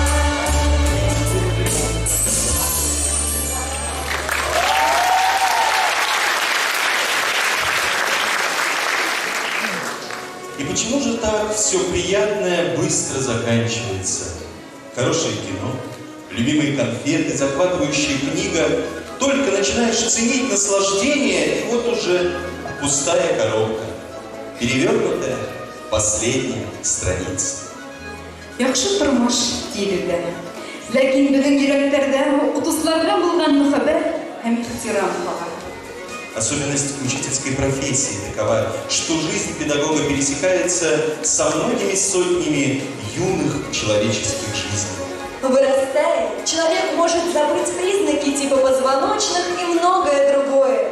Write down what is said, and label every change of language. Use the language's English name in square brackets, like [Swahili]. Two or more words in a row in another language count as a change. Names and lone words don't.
[Russian] И почему же так все приятное быстро заканчивается? Хорошее кино, любимые конфеты, захватывающая книга. Только начинаешь ценить наслаждение, и вот уже пустая коробка, перевернутая последняя страница. [Tatar] Яхшы тормыш тиелде. Ләкин безнең йөрәкләрдә утысларга булган мөхәббәт һәм ихтирам кала. [Russian] Особенность учительской профессии такова, что жизнь педагога пересекается со многими сотнями юных человеческих жизней. Вырастая, человек может забыть признаки типа позвоночных и многое другое.